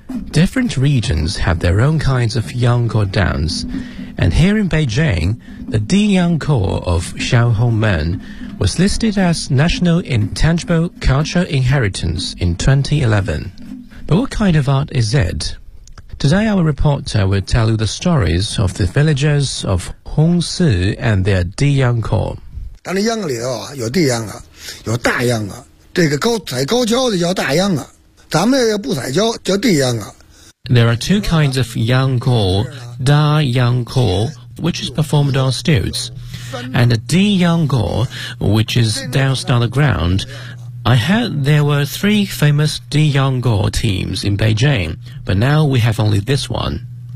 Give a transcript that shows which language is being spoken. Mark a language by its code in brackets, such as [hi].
[en] Different regions have their own kinds of Yangkou dance, and here in Beijing, the Di Yangkou of Xiaohongmen. Was listed as National Intangible Cultural Inheritance in 2011. But what kind of art is it? Today our reporter will tell you the stories of the villagers of Hongsi and their Di Yangkou. [zh] 当然秧歌里头有地秧歌，有大秧歌，这个高采高跷的叫大秧歌，咱们要不采跷叫地秧歌。 [en] There are two kinds of Yangkou, Da Yangkou, which is performed on stilts. And a Di Yangkou, which is danced on the ground. I heard there were three famous Di Yangkou teams in Beijing, but now we have only this one.